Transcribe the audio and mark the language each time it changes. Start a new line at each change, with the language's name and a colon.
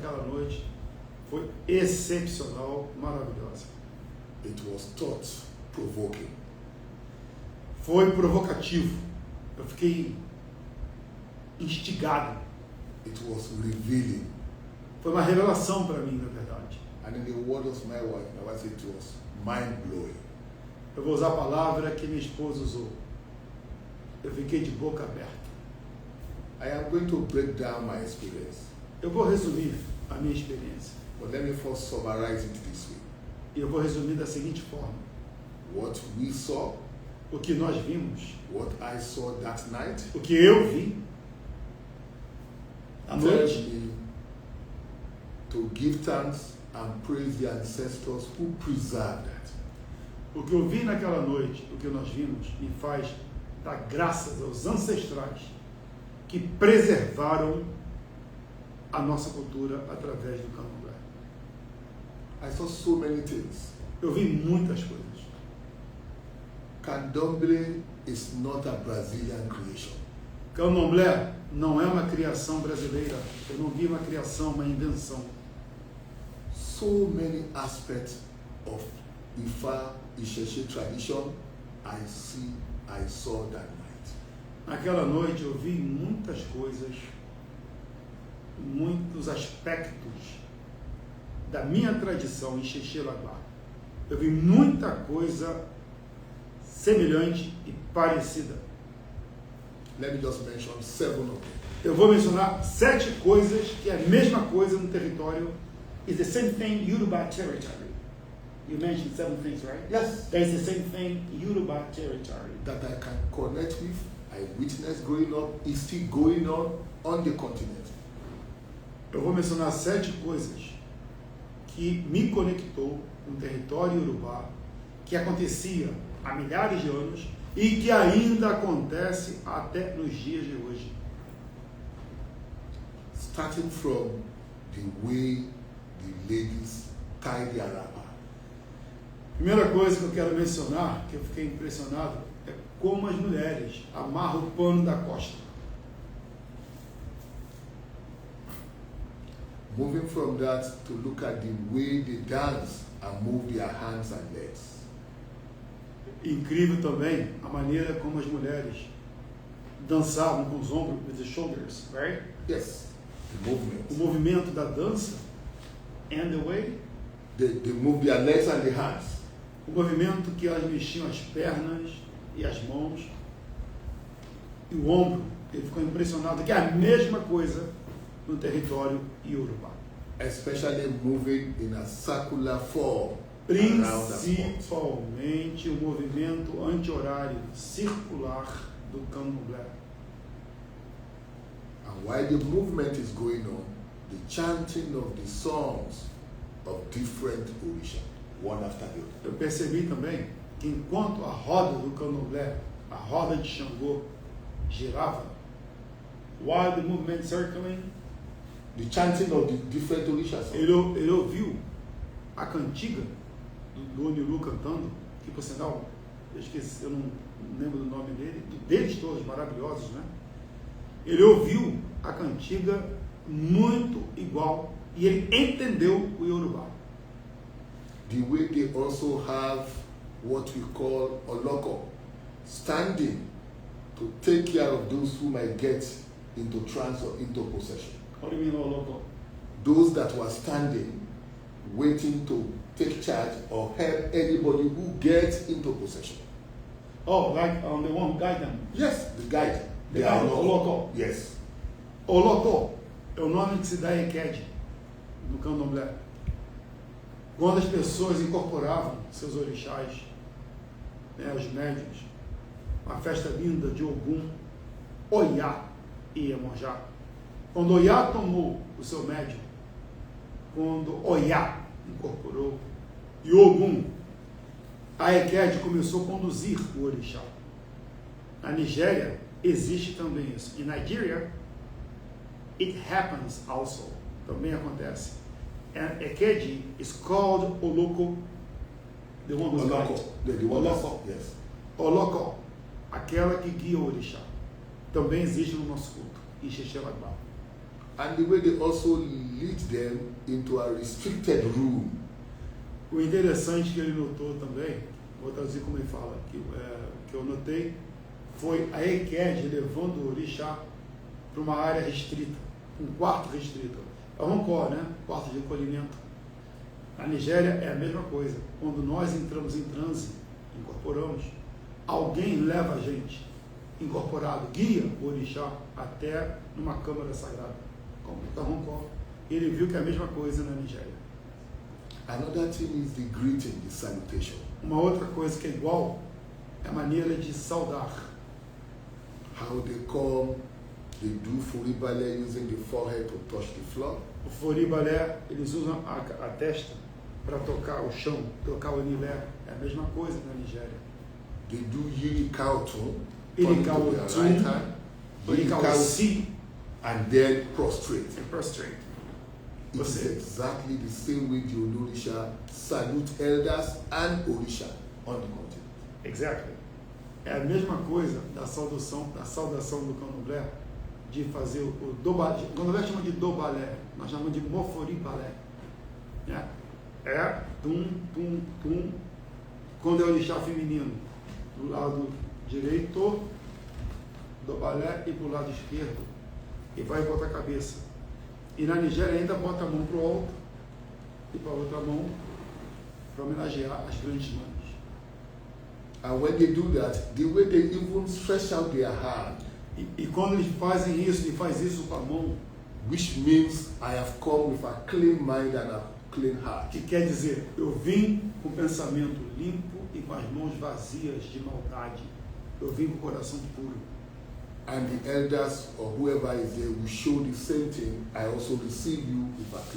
Portuguese: Naquela noite foi excepcional, maravilhosa.
English: It was thought-provoking.
Portuguese: Foi provocativo. Eu fiquei instigado.
English: It was revealing.
Portuguese: Foi uma revelação para mim, na verdade.
English: And in the word of my wife said it was mind-blowing.
Portuguese: Eu vou usar a palavra que minha esposa usou. Eu fiquei de boca aberta.
English: I am going to break down my experience.
Portuguese: Eu vou resumir a minha experiência.
English: But let me first summarize it this way.
Portuguese: E eu vou resumir da seguinte forma.
English: What we saw,
Portuguese: o que nós vimos,
English: what I saw that night,
Portuguese: o que eu vi à noite,
English: me to give thanks and praise the ancestors who preserved that.
Portuguese: O que eu vi naquela noite, o que nós vimos, me faz dar graças aos ancestrais que preservaram a nossa cultura através do Candomblé.
English: I saw so many things.
Portuguese: Eu vi muitas coisas.
English: Candomblé is not a Brazilian creation.
Portuguese: Candomblé não é uma criação brasileira. Eu não vi uma criação, uma invenção.
English: So many aspects of Ifa, Ixexé tradition I saw that night.
Portuguese: Naquela noite eu vi muitas coisas, muitos aspectos da minha tradição em Ixexelabá. Eu vi muita coisa semelhante e parecida.
English: Let me just mention 7 of them.
Portuguese: Eu vou mencionar 7 coisas que é a mesma coisa no território.
English: Is the same thing Yoruba territory. You mentioned 7 things, right? Yes. There's the same thing, Yoruba territory. That I can connect with, I witnessed growing up, is still going on the continent.
Portuguese: Eu vou mencionar 7 coisas que me conectou com o território Yorubá, que acontecia há milhares de anos e que ainda acontece até nos dias de hoje.
English: Starting from the way the ladies tie their wrapper.
Portuguese: Primeira coisa que eu quero mencionar, que eu fiquei impressionado, é como as mulheres amarram o pano da costa.
English: Moving from that to look at the way they dance and move their hands and legs.
Portuguese: Incrível também a maneira como as mulheres dançavam com os ombros,
English: with the shoulders, right? Yes, the movement.
Portuguese: O movimento da dança,
English: and the way, They move their legs and their hands.
Portuguese: o movimento que elas mexiam as pernas e as mãos e o ombro. Ele ficou impressionado que é a mesma coisa no território Yorubá.
English: Especially moving in a circular form around the spot.
Portuguese: Principalmente o movimento anti-horário circular do candomblé.
English: And while the movement is going on, the chanting of the songs of different Orisha, one after the other.
Portuguese: Eu percebi também que enquanto a roda do candomblé, a roda de Xangô, girava,
English: while the movement circling, The chanting of the different Orisha songs.
Portuguese: ele ouviu a cantiga do Oniru cantando, que por sinal, eu esqueci, eu não lembro do nome dele, deles todos maravilhosos, né? Ele ouviu a cantiga muito igual e ele entendeu o Yorubá.
English: The way they also have what we call oloko, standing to take care of those who might get into trance or into possession. What do you mean, Oloko? Those that were standing, waiting to take charge or help anybody who gets into possession. Oh, like the one who guide them. Yes, the guide. The They are guide, oloko. Yes.
Portuguese: Oloko é o nome que se dá em Eked, no candomblé. Quando as pessoas incorporavam seus orixás, né, os médiuns, a festa linda de Ogum, Oyá e Iemonjá. Quando Oyá tomou o seu médium, quando Oyá incorporou, e Ogum, a Eked começou a conduzir o orixá. Na Nigéria, existe também isso. Em Nigeria,
English: it happens also.
Portuguese: Também acontece.
English: And Ekedi is called Oloko, the one who's Oloko. guide. The one Oloko. that's- Yes.
Portuguese: Oloko, aquela que guia o orixá. Também existe no nosso culto. Ixexelagbá.
English: And the way they also lead them into a restricted room.
Portuguese: O interessante que ele notou também, vou traduzir como ele fala, que eu notei, foi a Eked levando o orixá para uma área restrita, um quarto restrito. É um rancor, né? Quarto de recolhimento. Na Nigéria é a mesma coisa. Quando nós entramos em transe, incorporamos, alguém leva a gente, incorporado, guia o orixá até numa câmara sagrada, como o rancor. Ele viu que é a mesma coisa na Nigéria.
English: Another thing is the greeting, the salutation.
Portuguese: Uma outra coisa que é igual é a maneira de saudar.
English: How they come, they do furibale using the forehead to touch the floor.
Portuguese: O foribalé, eles usam a testa para tocar o chão, tocar o nilé. É a mesma coisa na Nigéria.
English: They do yirikautum, Irikautum, Irikausi, and then prostrate. and prostrate. It is exactly the same way the Olorisha salute elders and Orisha on the continent. Exactly.
Portuguese: É a mesma coisa da saudação do candomblé, de fazer o dobalé. O candomblé chama de dobalé, nós chamamos de moforibalé. Né? É tum, tum, tum, quando é o orixá feminino, do lado direito, dobalé, e para o lado esquerdo, e vai e bota a cabeça. E na Nigéria ainda bota a mão para o alto e para a outra mão para homenagear as grandes mães.
English: And when they do that, the way they even stretch out their hand,
Portuguese: E quando eles fazem isso, ele faz isso com a mão,
English: which means I have come with a clean mind and clean heart.
Portuguese: que quer dizer, eu vim com o pensamento limpo e com as mãos vazias de maldade. Eu vim com o coração puro.
English: And the elders or whoever is there will show the same thing. I also receive you with a